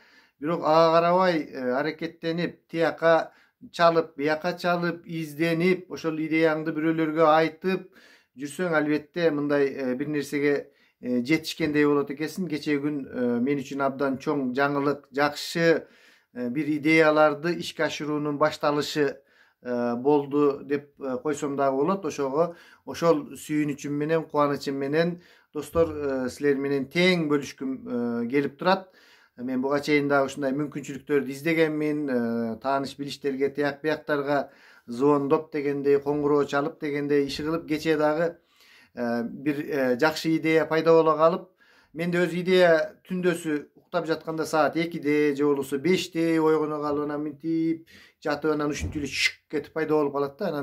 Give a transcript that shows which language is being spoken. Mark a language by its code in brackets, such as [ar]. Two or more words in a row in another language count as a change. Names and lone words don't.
[ky] Бирок ага карабай аракеттенип, тияка чалып, бияка чалып, изденип, ошол идеяңды бирөөлөргө айтып жүрсөң, албетте мындай бир нерсеге жетишкендей болот экенсиң. Кечээ күн мен үчүн абдан чоң жаңылык, жакшы бир идеяларды ишке ашыруунун башталышы болду деп койсом да болот. Oşol sүйүнүчүм менен, кубанычым менен достор силер менен тең бөлүшкүм келип турат. Мен буга чейин дагы ушундай мүмкүнчүлүктөрдү издегенмин, тааныш билиштерге, тияк бияктарга звондоп дегендей, коңгуроо чалып дегендей иши кылып, кечээ дагы bir жакшы идея пайда боло калып, менде өз идея түндөсү уктап жатканда саат 2'de же болбосо 5'te ойгоно калып анан минтип жатып анан ушинтип эле шүк кетип пайда болуп калат да.